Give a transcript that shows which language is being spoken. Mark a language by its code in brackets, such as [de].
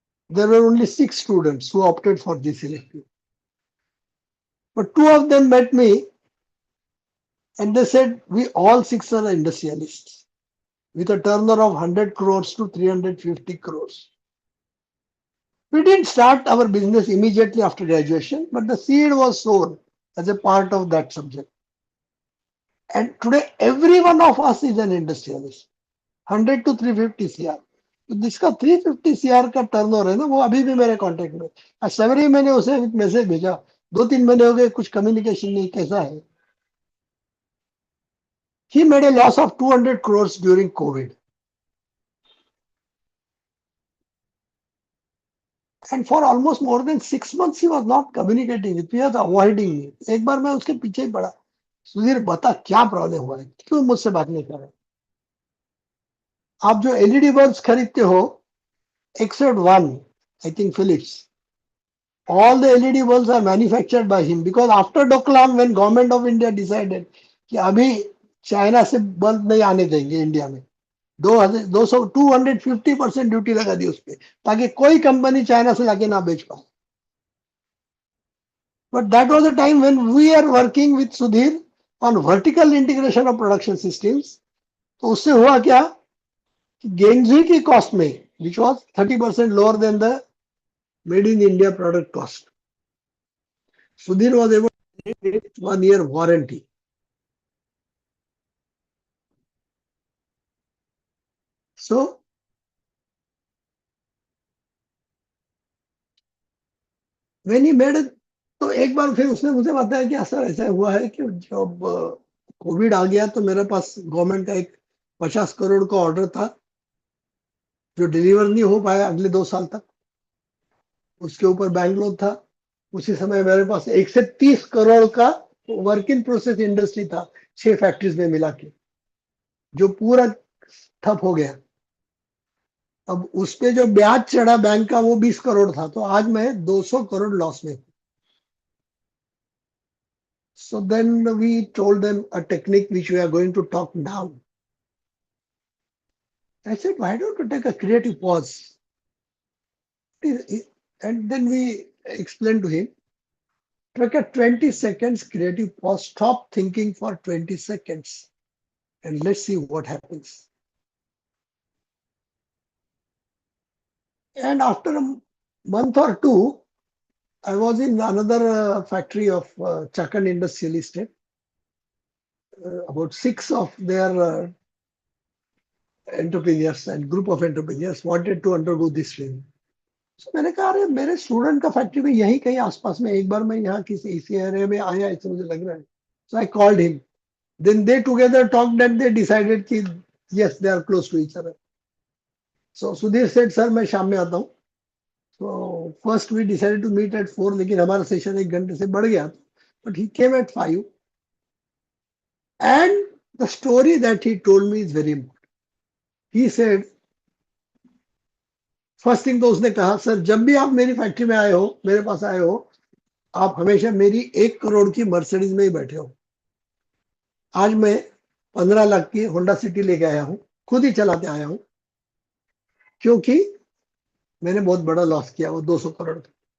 [en] There were only 6 students who opted for this elective. But 2 of them met me and they said, we all 6 are industrialists with a turnover of 100 crores to 350 crores. We didn't start our business immediately after graduation, but the seed was sown as a part of that subject. And today, every one of us is an industrialist. 100 to 350 CR. [hi] तो जिसका 350 CR का turnover है ना, वो अभी भी मेरे contact में. आज सवेरे मैंने उसे एक मैसेज भेजा, 2-3 महीने हो गए, कुछ कम्युनिकेशन नहीं, कैसा है? [en] He made a loss of 200 crores during COVID. And for almost more than 6 months, he was not communicating with me, he was avoiding me. [hi] एक बार मैं उसके पीछे ही पड़ा. सुधीर बता क्या प्रॉब्लम हुआ है, क्यों मुझसे बात नहीं कर रहे? आप जो एलईडी बल्ब्स खरीदते हो, [en] except one, I think Philips, all the LED bulbs are manufactured by him because after Doklam, when government of India decided [hi] कि अभी चाइना से बल्ब नहीं आने देंगे इंडिया में, 250% ड्यूटी लगा दी उस पर ताकि कोई कंपनी चाइना से लाके ना बेच पाए. [en] But that was the time when we are working with Sudhir on vertical integration of production systems. [hi] तो उससे हुआ क्या? गेंजी की कॉस्ट में, [en] which was 30% lower than the made in India product cost, Sudhir was able to get 1 year warranty. So when he made it, [hi] तो एक बार फिर उसने मुझे बताया कि सर ऐसा हुआ है कि जब कोविड आ गया तो मेरे पास गवर्नमेंट का एक 50 करोड़ का ऑर्डर था जो डिलीवर नहीं हो पाया अगले 2 साल तक. उसके ऊपर बैंक लोन था. उसी समय मेरे पास 1 से 30 करोड़ का वर्क इन प्रोसेस इंडस्ट्री था 6 फैक्ट्रीज में मिला के, जो पूरा ठप हो गया. अब उस पे जो ब्याज चढ़ा बैंक का वो 20 करोड़ था, तो आज मैं 200 करोड़ लॉस में. [en] So then we told them a technique which we are going to talk now. I said, why don't you take a creative pause? And then we explained to him, take a 20 seconds creative pause, stop thinking for 20 seconds and let's see what happens. And after a month or two, I was in another factory of Chakan Industrial Estate. About six of their entrepreneurs and group of entrepreneurs wanted to undergo this training. [hi] So मैंने कहा अरे मेरे student का factory में यहीं कहीं आसपास में एक बार मैं यहाँ किसी इसी एरिया में आया ऐसे मुझे लग रहा है. [en] So I called him. Then they together talked and they decided कि yes they are close to each other. So Sudhir said sir [hi] मैं शाम में आता हूँ. [en] So first we decided to meet at 4 [hi] लेकिन हमारा सेशन एक घंटे से बढ़ गया. [en] But he came at 5. And the story that he told me is very important. He said, [hi] first thing तो उसने कहा सर जब भी आप मेरी फैक्ट्री में आए हो मेरे पास आए हो आप हमेशा मेरी 1 करोड़ की मर्सिडीज में ही बैठे हो. आज मैं 15 लाख की होंडा सिटी लेके आया हूं खुद ही चलाते आया हूं क्योंकि मैंने बहुत बड़ा लॉस किया वो 200 करोड़ का.